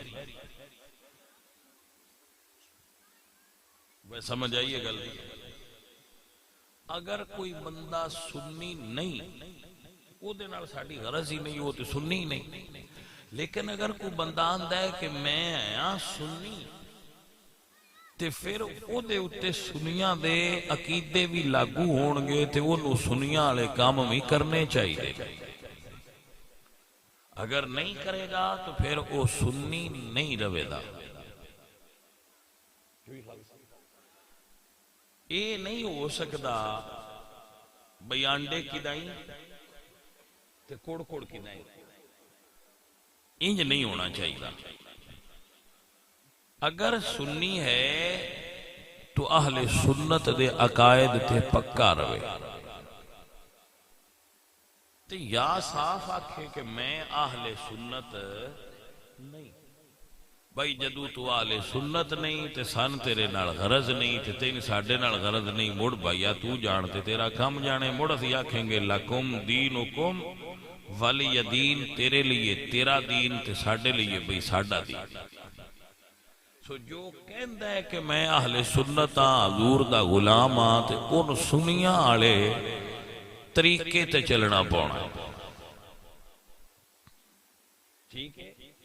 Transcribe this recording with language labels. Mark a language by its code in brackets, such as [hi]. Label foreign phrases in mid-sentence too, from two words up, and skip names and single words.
[pa] وہ سمجھ آئیے گل، اگر کوئی بندہ سنی نہیں وہ دے نال ساڑی غرض ہی نہیں، وہ تو سنی نہیں، لیکن اگر کوئی بندہ آندہ ہے کہ میں آیا سنی تے پھر او دے اتے سنیاں دے عقیدے بھی لاگو ہونگے تے وہ نو سنیاں والے کام بھی کرنے چاہیے، اگر نہیں کرے گا تو پھر وہ سنی نہیں روے دا۔ [ur] یہ نہیں ہو سکتا بھئی [pa] آنڈے کی دائیں تے کوڑ کوڑ کی دائیں، انج نہیں ہونا چاہیے۔ اگر سنی ہے تو اہل سنت دے عقائد تے پکا روے، تے یا صاف آکھے کہ میں اہل سنت نہیں، بھائی جدو تو اہل سنت نہیں تے سن تیرے نال غرض نہیں تے تین ساڑھے نال غرض نہیں، مڑ بھائیا تو جانتے تیرا کم جانے، مڑ اسی آکھیں گے [ar] لکم دینکم ولی دین، [pa] تیرے لیے تیرا دین تے ساڑھے لیے بھئی ساڑھا دین۔ سو جو کہندہ ہے کہ میں اہل سنت ہاں، حضور دا غلام ہاں، تے ان سنیاں آلے طریقے تے چلنا پونا، ٹھیک ہے؟